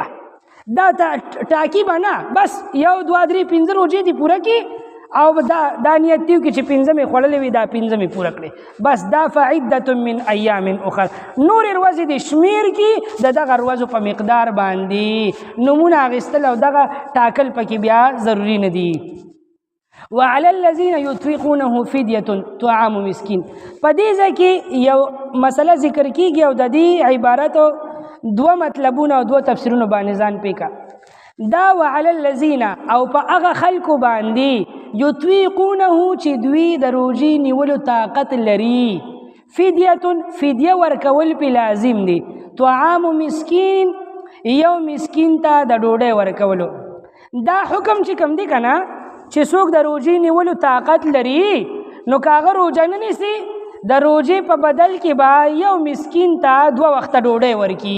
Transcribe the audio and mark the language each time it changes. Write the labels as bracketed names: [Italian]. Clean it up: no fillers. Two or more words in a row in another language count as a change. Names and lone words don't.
[Pashto] دا ټاکي به نه، بس 1 2 3 15 روژې دې پوره کړي او دا نیت دیو کې چې پنځه مې خوړلې وي دا پنځه مې پوره کړې بس دا [Arabic] فعدة من ایام اخر [Pashto] نور ورځې د شمیر کې دغه ورځو په مقدار باندې نمونه اخیستل او دغه ټاکل پکې بیا ضروری نه دي. [Arabic] وعلى الذين يطيقونه فدية طعام مسكين [Pashto] په دې ځای کې یو مسله ذکر کیږي او د دې عبارت دوه مطلبونه او دوه تفسیرونه باندې ځان پیکا دا [Arabic] وعلى الذين [Pashto] او په هغه خلکو باندې یطیقونه چې دوی د روژې نیولو طاقت لري فدیه ورکول پې لازم دی [Arabic] طعام مسکین [Pashto] یو مسکین ته د ډوډۍ ورکولو دا حکم چې کوم دی که نه چې څوک د روژې نیولو طاقت لري نو که هغه روژه نه نیسي د روژې په بدل کې به یو مسکین ته 2 وخته ډوډۍ ورکي.